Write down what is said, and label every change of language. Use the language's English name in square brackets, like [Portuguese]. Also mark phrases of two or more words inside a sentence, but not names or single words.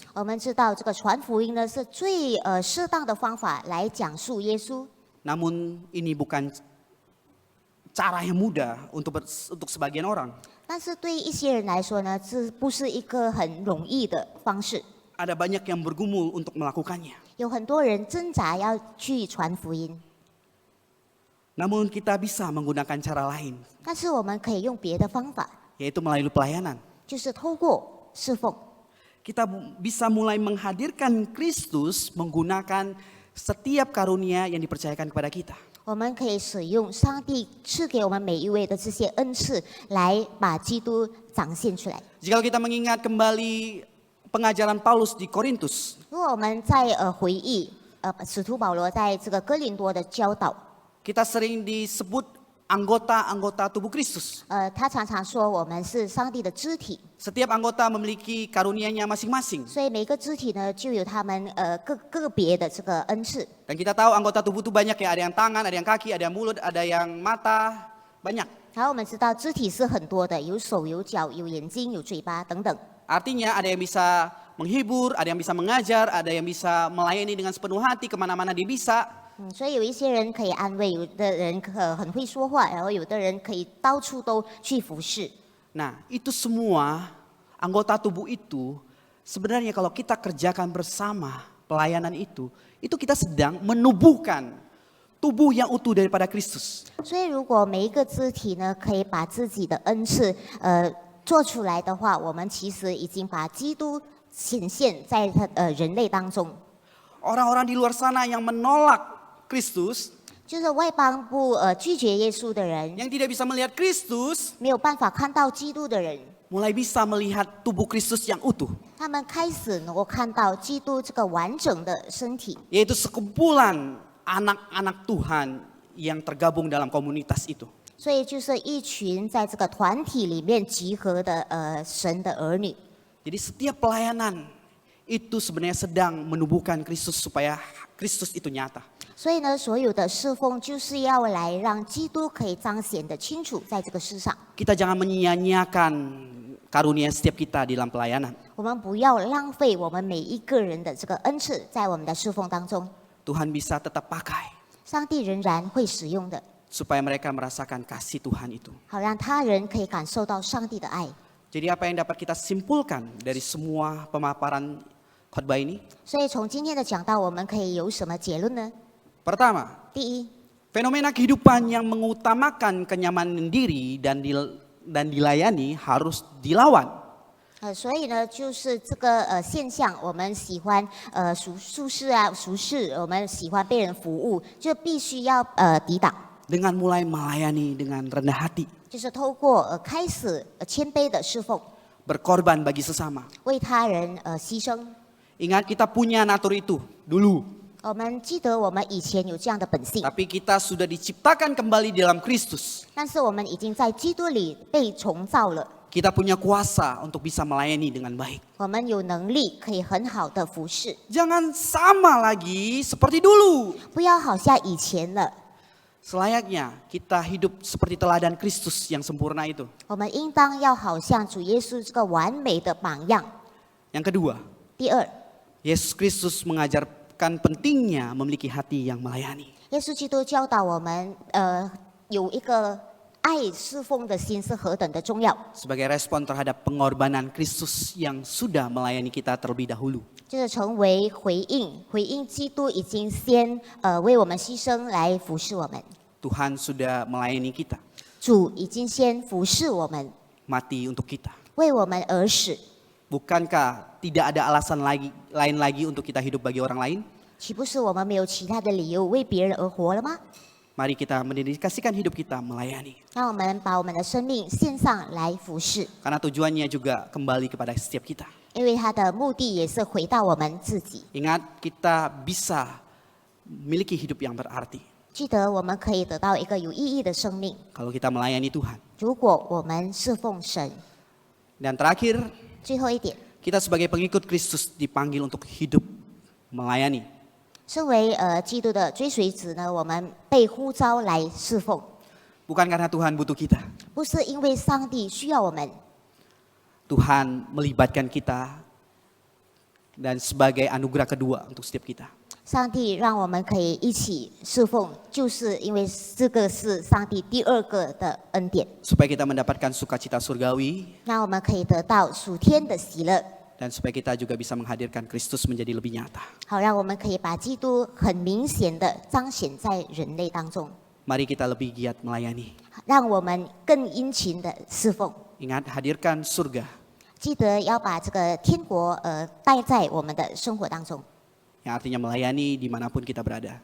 [Chinese] 我们知道这个传福音呢是最适当的方法来讲述耶稣， [Indonesian] Namun ini bukan cara yang mudah untuk sebagian orang. [Chinese] 但是对一些人来说呢，这不是一个很容易的方式。 [Indonesian] Ada banyak yang bergumul untuk melakukannya. [Chinese] 有很多人挣扎要去传福音， [Indonesian] Namun kita bisa menggunakan cara lain, [Chinese] 但是我们可以用别的方法， [Indonesian] yaitu melalui pelayanan. [Chinese] 就是透过侍奉， [Indonesian] Kita bisa mulai menghadirkan Kristus menggunakan setiap karunia yang dipercayakan kepada kita. [Chinese] 我们可以使用上帝赐给我们每一位的这些恩赐，来把基督展现出来。 [Indonesian] Jika kita mengingat kembali pengajaran Paulus di Korintus, [Chinese] 如果我们在回忆使徒保罗在这个哥林多的教导， [Indonesian] kita sering disebut anggota-anggota tubuh Kristus. [Chinese] 他常常说我们是上帝的肢体， [Indonesian] Setiap anggota memiliki karunia-Nya masing-masing. [Chinese] 所以每个肢体呢就有他们个别的这个恩赐。 [Indonesian] Dan kita tahu anggota tubuh itu banyak ya, ada yang tangan, ada yang kaki, ada yang mulut, ada yang mata, banyak. [Chinese] 然后我们知道肢体是很多的，有手、有脚、有眼睛、有嘴巴等等。 [Indonesian] Artinya ada yang bisa menghibur, ada yang bisa mengajar, ada yang bisa melayani dengan sepenuh hati, kemana-mana dia bisa. [Chinese] 所以有一些人可以安慰，有的人很会说话，然后有的人可以到处都去服侍。 [Indonesian] Nah, itu semua anggota tubuh itu sebenarnya kalau kita kerjakan bersama pelayanan itu kita sedang menubuhkan tubuh yang utuh daripada Kristus. [Chinese] 所以如果每一个肢体呢，可以把自己的恩赐做出来的话，我们其实已经把基督显现在人类当中。 [Indonesian] Orang-orang di luar sana yang menolak Kristus, [Chinese] 就是外邦部拒绝耶稣的人， [Indonesian] yang tidak bisa melihat Kristus, [Chinese] 没有办法看到基督的人， [Indonesian] mulai bisa melihat tubuh Kristus yang utuh, [Chinese] 他们开始能够看到基督这个完整的身体， [Indonesian] yaitu sekumpulan anak-anak Tuhan yang tergabung dalam komunitas itu. [Chinese] 所以就是一群在这个团体里面集合的神的儿女。 [Indonesian] Jadi setiap pelayanan itu sebenarnya sedang menubuhkan Kristus supaya Kristus itu nyata. [Chinese] 所以呢，所有的侍奉就是要来让基督可以彰显得清楚在这个世上。 [Indonesian] Kita jangan menyia-nyiakan karunia setiap kita di dalam pelayanan. [Chinese] 我们不要浪费我们每一个人的这个恩赐在我们的侍奉当中， [Indonesian] Tuhan bisa tetap pakai [Chinese] 上帝仍然会使用的， [Indonesian] supaya mereka merasakan kasih Tuhan itu. [Chinese] 好让他人可以感受到上帝的爱。 [Indonesian] Jadi apa yang dapat kita simpulkan dari semua pemaparan khotbah ini? [Chinese] 所以从今天的讲道，我们可以有什么结论呢？ [Indonesian] Pertama, [Chinese] 第一， [Indonesian] fenomena kehidupan yang mengutamakan kenyamanan diri dan dilayani harus dilawan. [Chinese] 所以呢，就是这个现象，我们喜欢舒适啊、舒适，我们喜欢被人服务，就必须要抵挡， [Indonesian] Dengan mulai melayani dengan rendah hati, [Chinese] 就是透过开始谦卑的侍奉， [Indonesian] berkorban bagi sesama. [Chinese] 为他人牺牲。 [Indonesian] Ingat kita punya natur itu dulu, [Chinese] 我们记得我们以前有这样的本性， [Indonesian] tapi kita sudah diciptakan kembali dalam Kristus. [Chinese] 但是我们已经在基督里被重造了， [Indonesian] Kita punya kuasa untuk bisa melayani dengan baik. [Chinese] 我们有能力可以很好的服侍， [Indonesian] Jangan sama lagi seperti dulu. [Chinese] 不要好像以前了。 [Indonesian] Selayaknya kita hidup seperti teladan Kristus yang sempurna itu. [Chinese] 我们应当要好像主耶稣这个完美的榜样。 [Indonesian] Yang kedua, [Chinese] 第二， [Indonesian] Yesus Kristus mengajarkan pentingnya memiliki hati yang melayani. [Chinese] 耶稣基督教导我们，有一个爱侍奉的心是何等的重要， [Indonesian] Sebagai respon terhadap pengorbanan Kristus yang sudah melayani kita terlebih dahulu. [Chinese] 就是成为回应基督已经先为我们牺牲来服侍我们， [Indonesian] Tuhan sudah melayani kita, [Chinese] 主已经先服侍我们， [Indonesian] mati untuk kita. [Chinese] 为我们而死。 [Indonesian] Bukankah tidak ada alasan lain lagi untuk kita hidup bagi orang lain? [Chinese] 岂不是我们没有其他的理由为别人而活了吗？ [Indonesian] Mari kita mendedikasikan hidup kita melayani. [Chinese] 让我们把我们的生命献上来服侍， [Indonesian] Karena tujuannya juga kembali kepada setiap kita. [Chinese] 因为他的目的也是回到我们自己。 [Indonesian] Ingat, kita bisa memiliki hidup yang berarti [Chinese] 记得我们可以得到一个有意义的生命， [Indonesian] kalau kita melayani Tuhan. [Chinese] 如果我们侍奉神。 [Indonesian] Dan terakhir, [Chinese] 最后一点， [Indonesian] kita sebagai pengikut Kristus dipanggil untuk hidup melayani. [Chinese] 身为基督的追随者呢，我们被呼召来侍奉， [Indonesian] Bukan karena Tuhan butuh kita. [Chinese] 不是因为上帝需要我们， [Indonesian] Tuhan melibatkan kita dan sebagai anugerah kedua untuk setiap kita. [Chinese] 上帝让我们可以一起侍奉，就是因为这个是上帝第二个的恩典， [Indonesian] Supaya kita mendapatkan sukacita surgawi [Chinese] 让我们可以得到属天的喜乐， [Indonesian] dan supaya kita juga bisa menghadirkan Kristus menjadi lebih nyata. [Chinese] 好让我们可以把基督很明显的彰显在人类当中， [Indonesian] Mari kita lebih giat melayani. [Chinese] 让我们更殷勤的侍奉。 [Indonesian] Ingat, hadirkan surga [Chinese] 记得要把这个天国带在我们的生活当中。 [Indonesian] yang artinya melayani dimanapun kita berada.